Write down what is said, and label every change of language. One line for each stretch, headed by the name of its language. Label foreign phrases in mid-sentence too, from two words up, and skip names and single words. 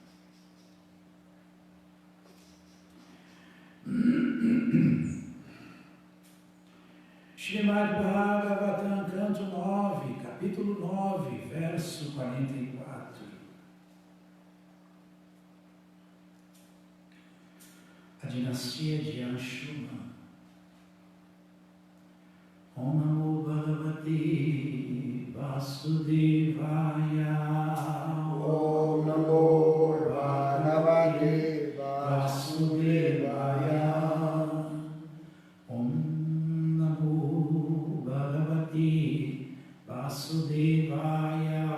Portuguese: Srimad Bhagavatam, canto 9, capítulo 9, verso 44. A dinastia de Anshuman.
Sanskrit: ॐ नमो भगवते वासुदेवाय. ॐ नमो भगवते Vasudevaya. ॐ नमो भगवते वासुदेवाय.